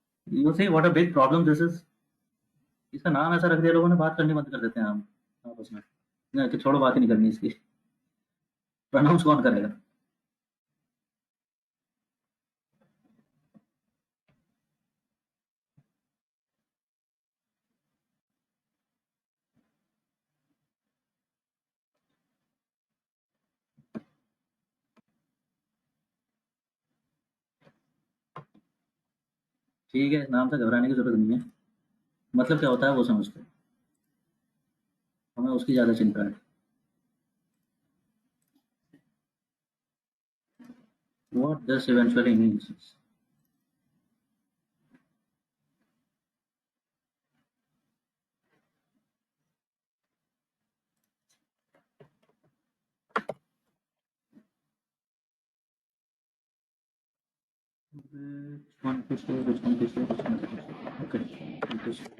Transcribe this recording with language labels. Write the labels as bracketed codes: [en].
[en] You see what a big problem this is? [hi] इसका नाम ऐसा रख दिया लोगों ने, बात करनी बंद कर देते हैं हम आपस में। नहीं कि छोड़ो, बात ही नहीं करनी इसकी। प्रोनाउंस कौन करेगा? ठीक है, नाम से घबराने की जरूरत नहीं है। मतलब क्या होता है वो समझते हैं, हमें उसकी ज्यादा चिंता है। [en] What this eventually means is, which one to say, which one to say, which one to say.